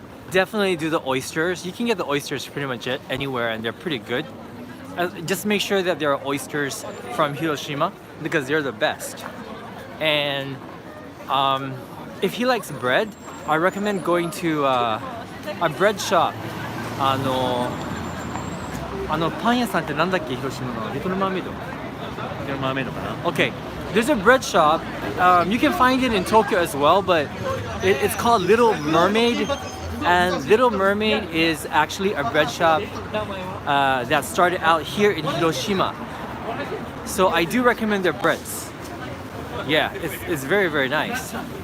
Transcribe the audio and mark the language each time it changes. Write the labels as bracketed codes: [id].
[en] Definitely do the oysters. You can get the oysters pretty much anywhere, and they're pretty good. Just make sure that there are oysters from Hiroshima because they're the best. And if he likes bread, I recommend going to a bread shop. [ja] パン屋さんってなんだっけ、広島のリトルマーメイド。リトルマーメイドかな。 [en] Okay, there's a bread shop. You can find it in Tokyo as well, but it's called Little Mermaid. And Little Mermaid is actually a bread shop that started out here in Hiroshima. So I do recommend their breads. Yeah, it's very, very nice.